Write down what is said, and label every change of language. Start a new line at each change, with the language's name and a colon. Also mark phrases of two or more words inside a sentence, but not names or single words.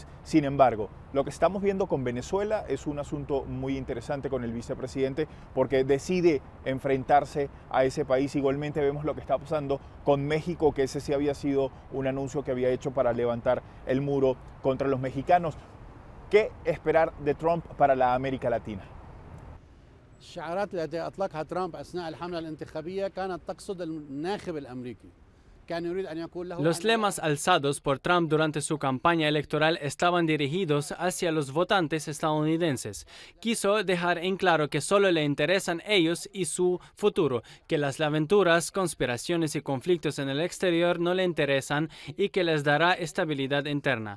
Spanish: Sin embargo, lo que estamos viendo con Venezuela es un asunto muy interesante con el vicepresidente porque decide enfrentarse a ese país. Igualmente vemos lo que está pasando con México, que ese sí había sido un anuncio que había hecho para levantar el muro contra los mexicanos. ¿Qué esperar de Trump para la América Latina?
Arabic: الشعارات التي أطلقها ترامب أثناء الحملة الانتخابية كانت تقصد الناخب الأمريكي.
Spanish: Los lemas alzados por Trump durante su campaña electoral estaban dirigidos hacia los votantes estadounidenses. Quiso dejar en claro que solo le interesan ellos y su futuro, que las aventuras, conspiraciones y conflictos en el exterior no le interesan y que les dará estabilidad interna.